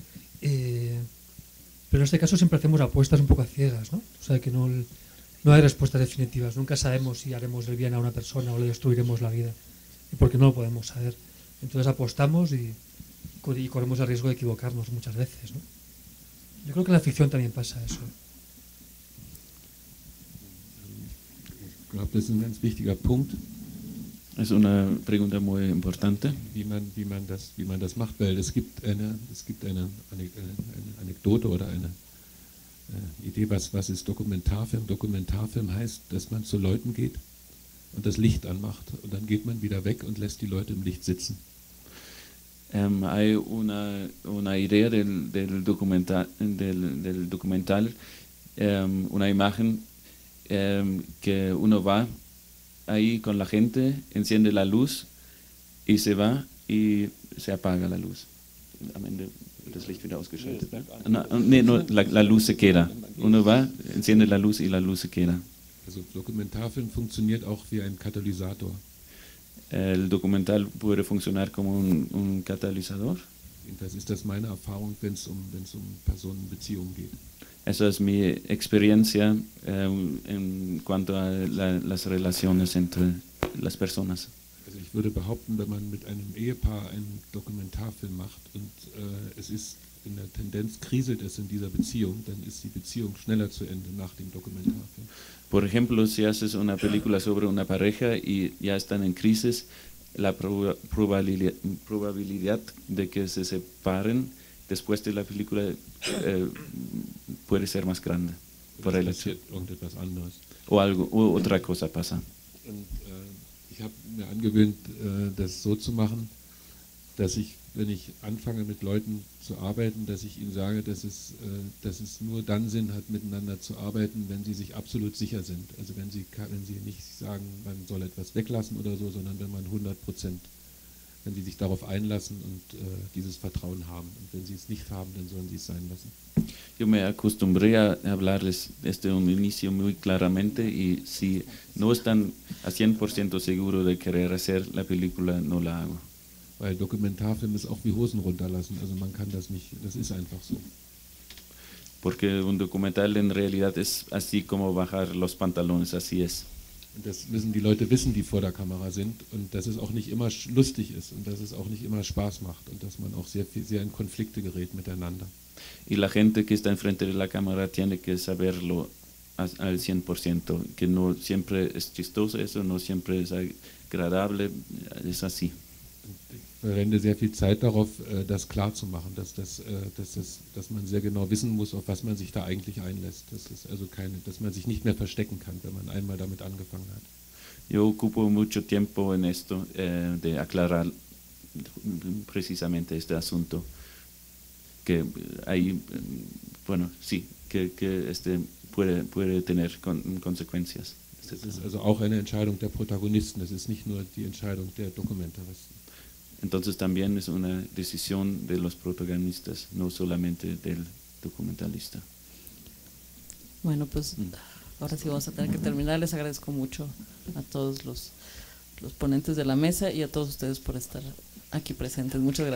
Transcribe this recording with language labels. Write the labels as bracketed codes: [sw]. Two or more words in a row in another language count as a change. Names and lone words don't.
[es] Pero en este caso siempre hacemos apuestas un poco a ciegas, ¿no? O sea, que no hay respuestas definitivas, nunca sabemos si haremos el bien a una persona o le destruiremos la vida, y porque no lo podemos saber. Entonces apostamos y corremos el riesgo de equivocarnos muchas veces, ¿no? Yo creo que en la ficción también pasa eso. [de] Ich glaube, das ist ein ganz wichtiger Punkt. [es] Es una pregunta muy importante. [de] Wie man das macht, weil es gibt eine Anekdote oder eine Idee, was ist Dokumentarfilm? Dokumentarfilm heißt, dass man zu Leuten geht und das Licht anmacht und dann geht man wieder weg und lässt die Leute im Licht sitzen. [es] Hay una idea del documental, una imagen que uno va ahí con la gente, enciende la luz y se va y se apaga la luz. [de] Am Ende wird das Licht wieder ausgeschaltet. [es] No, la luz se queda. Uno va, enciende la luz y la luz se queda. [de] Also Dokumentarfilm funktioniert auch wie ein Katalysator. [es] El documental puede funcionar como un catalizador. [de] Das ist das meine Erfahrung, wenn es um Personenbeziehungen geht. [es] Esa es mi experiencia en cuanto a las relaciones entre las personas. [de] Also ich würde behaupten, wenn man mit einem Ehepaar einen Dokumentarfilm macht und es ist in der Tendenz kriselt es in dieser Beziehung, dann ist die Beziehung schneller zu Ende nach dem Dokumentarfilm. [es] Por ejemplo, si haces una película sobre una pareja y ya están en crisis, la probabilidad de que se separen después de la película puede ser más grande. Por [de] irgendetwas anderes. [es] O otra cosa pasa. [de] Und ich habe mir angewöhnt, das so zu machen, dass ich, wenn ich anfange mit Leuten zu arbeiten, dass ich ihnen sage, dass es nur dann Sinn hat, miteinander zu arbeiten, wenn sie sich absolut sicher sind. Also wenn sie nicht sagen, man soll etwas weglassen oder so, sondern wenn man 100%, wenn sie sich darauf einlassen und dieses Vertrauen haben. Und wenn sie es nicht haben, dann sollen sie es sein lassen. [es] Yo me acostumbré a hablarles desde un inicio muy claramente, y si no están a 100% seguros de querer hacer la película, no la hago. [de] Weil Dokumentarfilm ist auch wie Hosen runterlassen, also man kann das nicht, das ist einfach so. [es] Porque un documental en realidad es así como bajar los pantalones, así es. [de] Und das müssen die Leute wissen, die vor der Kamera sind, und dass es auch nicht immer lustig ist und dass es auch nicht immer Spaß macht und dass man auch sehr in Konflikte gerät miteinander. [es] Y la gente que está enfrente de la cámara tiene que saberlo al 100%, que no siempre es chistoso eso, no siempre es agradable, es así. [de] Ich verwende sehr viel Zeit darauf, das klarzumachen, dass man sehr genau wissen muss, auf was man sich da eigentlich einlässt. Dass man sich nicht mehr verstecken kann, wenn man einmal damit angefangen hat. [es] Yo ocupo mucho tiempo en esto, de aclarar precisamente este asunto, que hay, bueno, sí, que puede tener consecuencias. [de] Das ist also auch eine Entscheidung der Protagonisten, das ist nicht nur die Entscheidung der Dokumentaristen. [es] Entonces también es una decisión de los protagonistas, no solamente del documentalista. Bueno, pues ahora sí vamos a tener que terminar. Les agradezco mucho a todos los ponentes de la mesa y a todos ustedes por estar aquí presentes.